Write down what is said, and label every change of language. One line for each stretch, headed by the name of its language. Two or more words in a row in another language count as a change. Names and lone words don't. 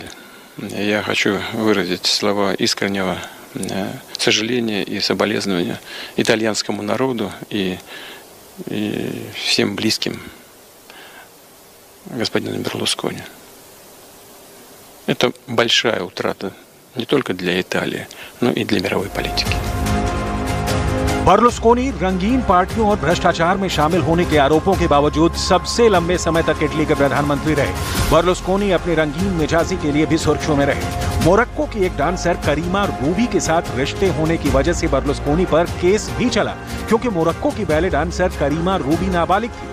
Russian: Я хочу выразить слова искреннего сожаления и соболезнования итальянскому народу и всем близким господину Берлускони. Это большая утрата не только для Италии, но и для мировой политики.
Hindi: बर्लुस्कोनी रंगीन पार्टियों और भ्रष्टाचार में शामिल होने के आरोपों के बावजूद सबसे लंबे समय तक इटली के प्रधानमंत्री रहे। बर्लुस्कोनी अपनी रंगीन मिजाजी के लिए भी सुर्खियों में रहे। मोरक्को की एक डांसर करीमा रूबी के साथ रिश्ते होने की वजह से बर्लुस्कोनी पर केस भी चला, क्योंकि मोरक्को की बैले डांसर करीमा रूबी नाबालिग थी।